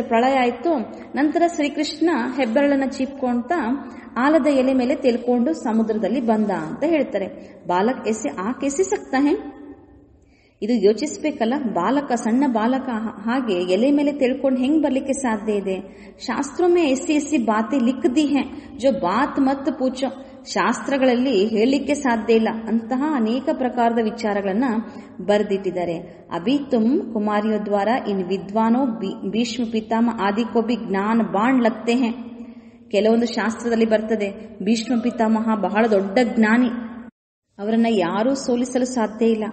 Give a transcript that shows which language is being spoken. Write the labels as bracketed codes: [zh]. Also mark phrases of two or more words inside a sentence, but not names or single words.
[kn] ಪ್ರಳಯ ಆಯ್ತು, ನಂತರ ಶ್ರೀಕೃಷ್ಣ ಹೆಬ್ಬೆರಳನ್ನ ಚೀಪ್ಕೊಂತ ಆಲದ ಎಲೆ ಮೇಲೆ ತೇಲ್ಕೊಂಡು ಸಮುದ್ರದಲ್ಲಿ ಬಂದ ಅಂತ ಹೇಳ್ತಾರೆ. [hi] बालक ऐसे आ कैसे सकता है. [kn] ಇದು ಯೋಚಿಸ್ಬೇಕಲ್ಲ, ಬಾಲಕ, ಸಣ್ಣ ಬಾಲಕ ಹಾಗೆ ಎಲೆ ಮೇಲೆ ತಿಳ್ಕೊಂಡು ಹೆಂಗ್ ಬರ್ಲಿಕ್ಕೆ ಸಾಧ್ಯ ಇದೆ. [hi] ಶಾಸ್ತ್ರೋं में ऐसी बातें लिख दी हैं जो बात मत पूछो. [kn] ಶಾಸ್ತ್ರಗಳಲ್ಲಿ ಹೇಳಲಿಕ್ಕೆ ಸಾಧ್ಯ ಇಲ್ಲ ಅಂತಹ ಅನೇಕ ಪ್ರಕಾರದ ವಿಚಾರಗಳನ್ನ ಬರೆದಿಟ್ಟಿದ್ದಾರೆ. [hi] अभी तुम कुमारियों द्वारा इन विद्वानों भीष्म पितामह आदि को भी ज्ञान बाण लगते हैं. [kn] ಕೆಲವೊಂದು ಶಾಸ್ತ್ರದಲ್ಲಿ ಬರ್ತದೆ, ಭೀಷ್ಮ ಪಿತಾಮಹ ಬಹಳ ದೊಡ್ಡ ಜ್ಞಾನಿ, ಅವರನ್ನ ಯಾರೂ ಸೋಲಿಸಲು ಸಾಧ್ಯ ಇಲ್ಲ.